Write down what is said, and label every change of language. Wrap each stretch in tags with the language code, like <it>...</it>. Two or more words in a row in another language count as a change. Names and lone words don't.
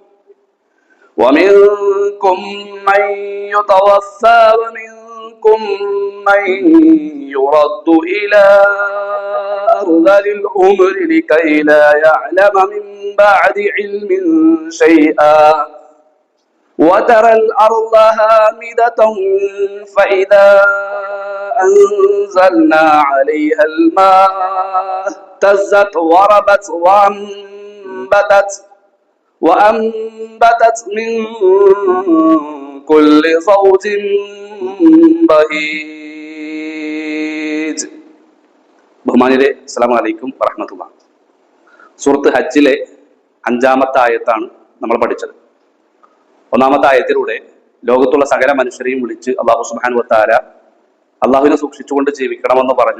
<ar>ومنكم من يتوفى ومنكم من يرد إلى أرذل العمر لكي لا يعلم من بعد علم شيئا وترى الأرض هامدة فإذا أنزلنا عليها الماء اهتزت وربت وأنبتت من كل زوج ബഹീജ്.</ar> <ml>ബഹുമാനിരെ,</ml> <ar>السلام عليكم ورحمة الله.</ar> <ml>സൂറത്ത് ഹജ്ജിലെ 5-ാമത്തെ ആയത്താണ് നമ്മൾ പഠിച്ചത്. 1-ാമത്തെ ആയത്തിലൂടെ ലോകത്തുള്ള സകല മനുഷ്യരെയും വിളിച്ച് അല്ലാഹു</ml> <ar>سبحانه وتعالى</ar> <ml>അള്ളാഹുവിനെ സൂക്ഷിച്ചുകൊണ്ട് ജീവിക്കണമെന്ന് പറഞ്ഞു.</ml>